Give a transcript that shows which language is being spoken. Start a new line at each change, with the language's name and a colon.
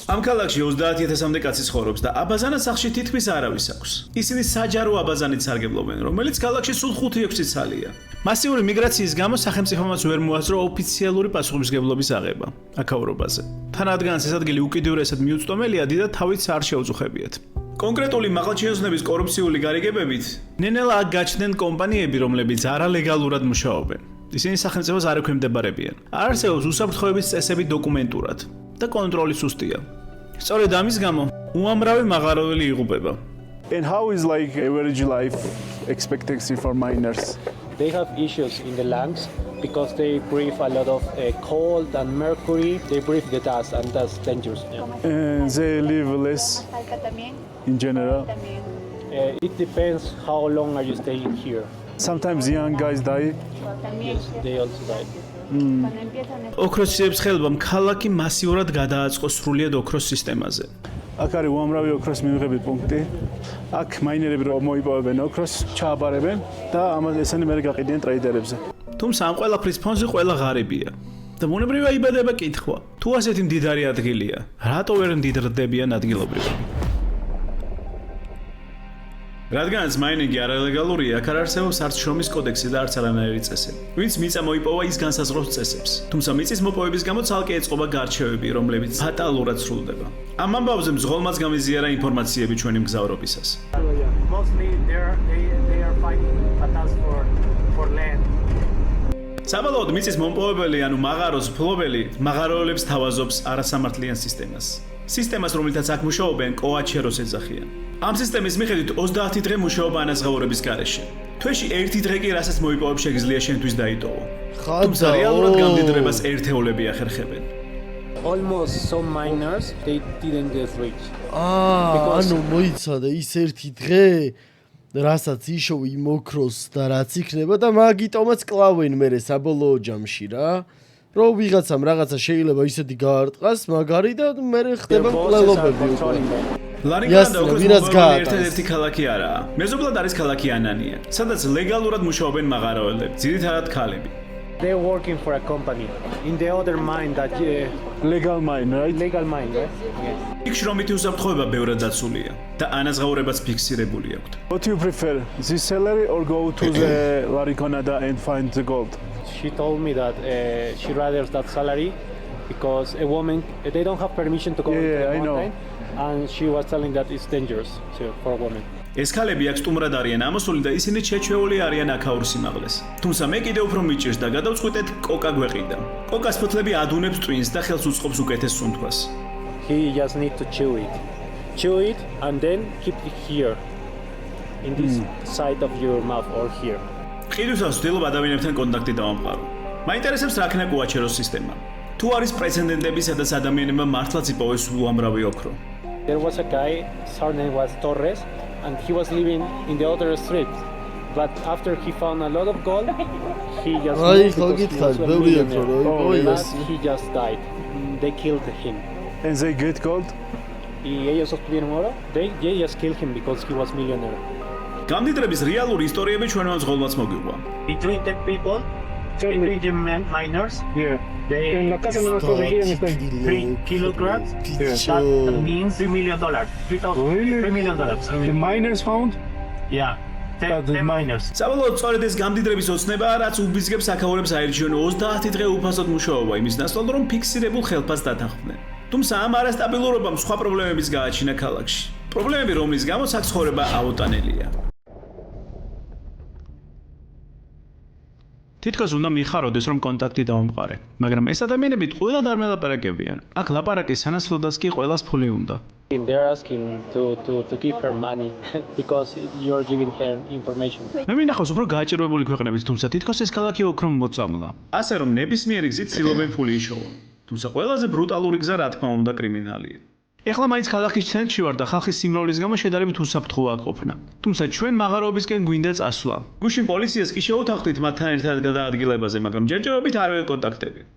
Georgian: ამ ქალაქში 30,000-მდე კაცი ცხოვრობს და აბაზანა სახლში თითქმის არავის აქვს. ისინი საჯარო აბაზანით სარგებლობენ, რომელიც ქალაქში სულ 5-6 ცალია. მასიური მიგრაციის გამო სახელმწიფომაც ვერ მოასწრო ოფიციალური პასუხისმგებლობის აღება აქაურობაზე. თან რადგანაც ეს ადგილი უკიდურესად მიუწვდომელია, დიდად თავიც არ შეუწუხებიათ. კონკრეტული მაღალჩინოსნების კორუფციული გარიგებებით, ნენელა აქ გაჩნდნენ კომპანიები, რომლებიც არალეგალურად მუშაობენ. ისინი სახელმწიფოს არ ექვემდებარებიან. არ არსებობს უსაფრთხოების წესები დოკუმენტურად და კონტროლი სუსტია. სწორედ ამის გამო უამრავი მაღაროელი იღუპება.
English: And how is like average life expectancy for miners? They have issues in the lungs because they breathe a lot of cold and mercury. They breathe the dust and that's dangerous. Yeah. And they live less in general. It depends how long are you staying here. Sometimes young guys die. Yes, they also die.
Georgian: ოქროს სიებსხელებამ ქალაქი მასიურად გადააწყო სრულიად ოქროს სისტემაზე. აქ არის უამრავი ოქროს მივიღები პუნქტი. აქ მაინერები რომ მოიპოვებენ ოქროს, ჩააბარებენ და ამას ესენი მერე გაყიდიან ტრეიდერებზე. თუმცა ამ ყველაფრის ფონზე ყველა ღარიბია. და მონებრივია იბადება კითხვა: თუ ასეთი მდიდარი ადგილია, რატო ვერ მდიდრდებიან ადგილობრივები? რადგანაც მაინინგი არალეგალურია, აქ არ არსებობს არც შრომის კოდექსი და არც არანაირი წესები. ვინც მიწა მოიპოვა, ის განსაზღვრავს წესებს. თუმცა მიწის მოპოვების გამო ცალკე ეწყობა გარჩევები, რომლებიც ფატალურად სრულდება. ამ ამბავზე მზღოლმაც გამიზიარა ინფორმაციები ჩვენი მგზავრობისას.
English: Mostly they are fighting battles for land.
Georgian: საბოლოოდ მიწის მომპოვებელი, ანუ მაღაროს ფლობელი, მაღაროელებს თავაზობს არასამართლიან სისტემას. სისტემას, რომელთაც აქ მუშაობენ, კოაჩეროს ეძახიან. ამ სისტემის მიხედვით 30 დღე მუშაობა ანაზღაურების გარეშე. თვეში 1 დღე კი რასაც მოიპოვებ შეგიძლია შენთვის დაიტოვო. თუმცა რეალურად გამდიდრებას ერთეულები ახერხებენ.
English: Almost some miners they didn't get rich.
Georgian: ანუ მოიცადა ის 1 დღე, რასაც იშოვი იმ ოქროს და რაც იქნება და მაგიტომაც კლავენ მერე საბოლოო ჯამში რა. რომ ვიღაცამ რაღაცა შეიძლება ისეთი გაარტყას, მაგარი და მერე ხდება მკვლელობები უკვე. ლარიკონდა ოქროს ერთ-ერთი ქალაქი არაა. მეზობლად არის ქალაქი ანანია, სადაც ლეგალურად მუშაობენ მაღაროელები, ძირითადად ქალები.
English: They're working for a company. In the other mine that legal mine, right? Legal mine, right? Yes. იქ შრომითი უსაფრთხოება ბევრად დაცულია და ანაზღაურებაც ფიქსირებული აქვთ. What do you prefer? This salary or go to the Lariconada and find the gold? She told me that she rather that salary because a woman they don't have permission to go into the I know. mountain, and she was telling that it's dangerous for a woman.
Georgian: ეს ქალები აქ სტუმრად არიან ამოსული და ისინი შეჩვეული არიან აქაურ სიმაღლეს. თუმცა მე კიდევ უფრო მიჭირს და გადავწყვიტეთ კოკა გვეყიდა. კოკას ფოთლები ადუნებს ტვინს და ხელს უწყობს უკეთეს სუნთქვას.
English: He just need to chew it and then keep it here in this side of your mouth or here.
Georgian: ყიდვისას ვცდილობ ადამიანებთან კონტაქტი დავამყარო. მაინტერესებს რა ქნა კუაჩეროს სისტემა. თუ არის პრეცედენტები, სადაც ადამიანებმა მართლაც იპოვეს უამრავი ოქრო.
English: There was a guy, his name was Torres, and he was living in the other street. But after he found a lot of gold, he just moved because he was a millionaire. But he just died. They killed him. And they get gold?
Spanish: Y ellos obtuvieron oro.
English: They just killed him because he was millionaire.
Georgian: გამდიდრების რეალური ისტორიები ჩვენმა მძღოლმაც მოგვიყვა.
English: Between the people, between the miners, they
Spanish: En la casa no me están.
English: 3 kilograms. That means $3 million. $3 million. The miners found? Yeah. The miners.
Georgian: საბოლოოდ სწორედ ეს გამდიდრების ოცნებაა, რაც უბიძგებს აქაურებს აირჩიონ 30 დღე უფასოდ მუშაობა იმის ნაცვლად, რომ ფიქსირებულ ხელფასს დათანხმდნენ. თუმცა ამ არასტაბილურობამ სხვა პრობლემებიც გააჩინა ქალაქში. პრობლემები, რომლის გამოც აქ ცხოვრება აუტანელია. თითქოს უნდა მიხაროდეს, რომ კონტაქტი დავამყარე, მაგრამ ეს ადამიანები ყველად არ მელაპარაკებიან. აქ ლაპარაკის სანაცვლოდაც კი ყველას ფული უნდა.
English: They're asking to give her money because you're giving her information.
Georgian: მე მინახავს უფრო გააჭირვებული ქვეყნების, თუმცა თითქოს ეს ქალაქი ოქრომ მოწამლა. ასე რომ ნებისმიერი გზით ცდილობენ ფული იშოვონ. თუმცა ყველაზე ბრუტალური გზა რა თქმა უნდა კრიმინალია. ეხლა მაინც ქალაქის ცენტრში ვარ და ხალხის სიმრავლის გამო შედარებით უსაფრთხოა ყოფნა. თუმცა ჩვენ მაღაროებისკენ გვინდა წასვლა. გუშინ პოლიციას კი შევუთანხმდით მათთან ერთად გადაადგილებაზე, მაგრამ ჯერჯერობით არ ვეკონტაქტები.